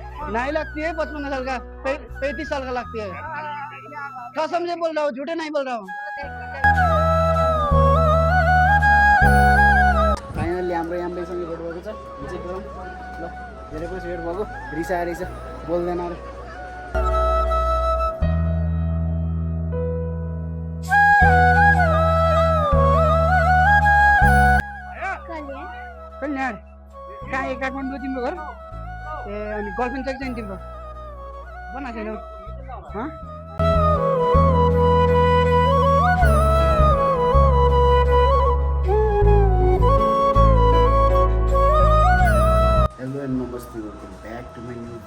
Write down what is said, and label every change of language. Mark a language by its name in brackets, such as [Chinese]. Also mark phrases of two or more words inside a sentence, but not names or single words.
[Hindi] नहीं लगती है 55 साल का 35 साल का लगती है कसम से बोल रहा हूँ झूठे नहीं बोल रहा हूँ [Nepali] फाइनली हाम्रो याम्बेसँग भेट भएको छ चेक गरौँ ल धेरै पछि भेट भएको रिसाएर रहेछ बोल्दैन अरे कल्याण कहाँ ए काठमाडौँ तिम्रो घर ए अनि गर्लफ्रेन्ड चाहिँ छैन तिम्रो बनाएको छैनौ [English] hello and [Nepali] नमस्ते [English] welcome back to my new